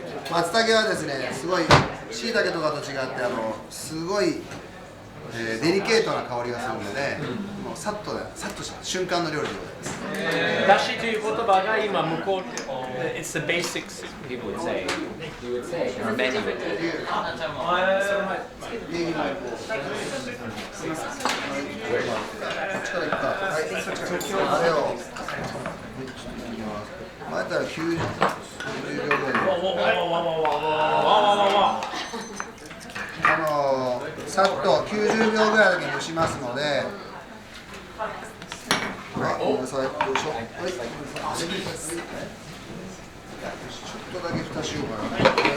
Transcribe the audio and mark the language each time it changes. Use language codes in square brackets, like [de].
[ja] 松茸はですね、すごい椎茸とかと違ってすごい、デリケートな香りがするので、もうさっとした瞬間の料理でございます。だしという言葉が今向こうで、 [en] It's the basics. People would say, you would say, or many would say. [ja] ネギもすみません。こっちからいくか。はい。あれを。前やったら90秒ぐらいさっと90秒ぐらいだけ蒸しますので、はい、ごめんなさい、よいしょ、はい、ちょっとだけ蓋しようかな。